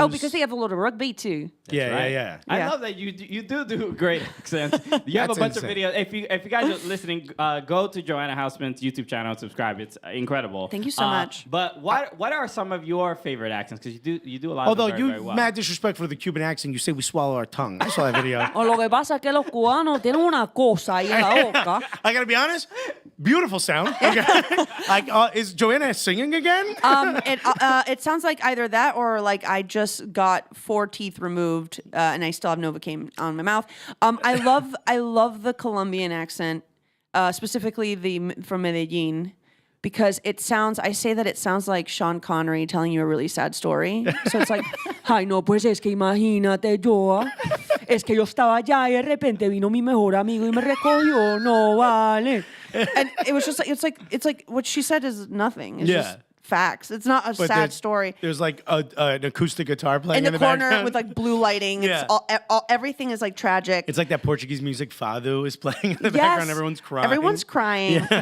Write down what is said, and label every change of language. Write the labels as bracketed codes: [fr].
[en] Oh, because they have a lot of rugby too. Yeah. I love that you do great accents. You have a bunch of videos. If you guys are listening, go to Joanna Hausmann's YouTube channel and subscribe. It's incredible. Thank you so much. But what are some of your favorite accents? Because you do a lot Although of them very well. Mad disrespect for the Cuban accent, you say we swallow our tongue. I saw that video. [es] Lo que pasa es que los cubanos tienen una cosa ahí en la boca. [en] I gotta be honest, beautiful sound. Okay. Is Joanna singing again? It sounds like either that or like I just got 4 teeth removed and I still have Novocaine on my mouth. I love the Colombian accent. specifically from Medellin. Because I say that it sounds like Sean Connery telling you a really sad story. So it's like, [es] ay, no, pues es que imagínate yo, es que yo estaba allá y de repente vino mi mejor amigo y me recogió, no vale. [en] And it was just like, it's like what she said is nothing. It's just facts. It's not a sad story. There's like an acoustic guitar playing in the corner background. with like blue lighting. It's everything is like tragic. It's like that Portuguese music Fado is playing in the background. Everyone's crying. Everyone's crying.